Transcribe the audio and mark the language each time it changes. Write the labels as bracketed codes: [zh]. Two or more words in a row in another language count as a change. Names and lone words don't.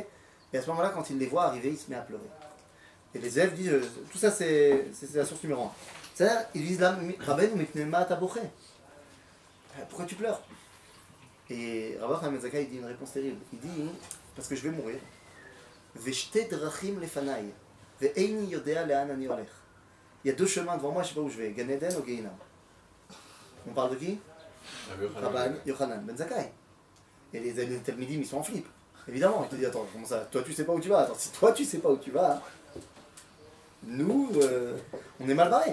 [fr] Et à ce moment-là, quand il les voit arriver, il se met à pleurer. Et les élèves disent, tout ça c'est la source numéro 1. C'est-à-dire, ils disent là, [he] רבינו מפני מה תבכה. [fr] Pourquoi tu pleures? Et Rabban Yochanan ben Zakkai dit une réponse terrible. Il dit, parce que je vais mourir. [he] ושתי דרכים לפני, ואיני יודע לאן אני הולך. [fr] Il y a deux chemins devant moi, je ne sais pas où je vais, Gan Eden ou Gehinam. On parle de qui? Rabban Yochanan ben Zakkai. Et les Talmidim, ils sont en flip. Évidemment, il te dit, attends, comment ça? Toi, tu sais pas où tu vas. Attends, si toi, tu sais pas où tu vas, nous, on est mal barrés.